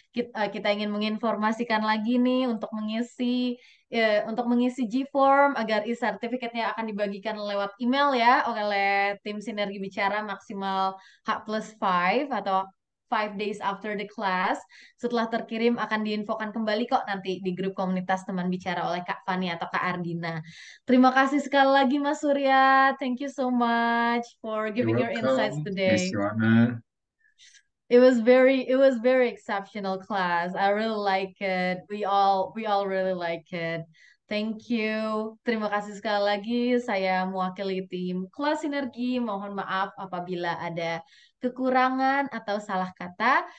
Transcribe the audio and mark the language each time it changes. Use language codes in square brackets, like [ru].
[id] Kita ingin menginformasikan lagi nih untuk mengisi G-form agar e-certificate-nya akan dibagikan lewat email ya oleh tim Sinergi Bicara maksimal H+5 atau [en] 5 days after the class. [id] Setelah terkirim akan diinfokan kembali kok nanti di grup komunitas teman bicara oleh Kak Fani atau Kak Ardina. Terima kasih sekali lagi Mas Surya. [en] Thank you so much for giving your insights Miss today. Johanna. It was very exceptional class. I really like it. We all really like it. Thank you. [id] Terima kasih sekali lagi. Saya mewakili tim kelas Sinergi. Mohon maaf apabila ada kekurangan atau salah kata.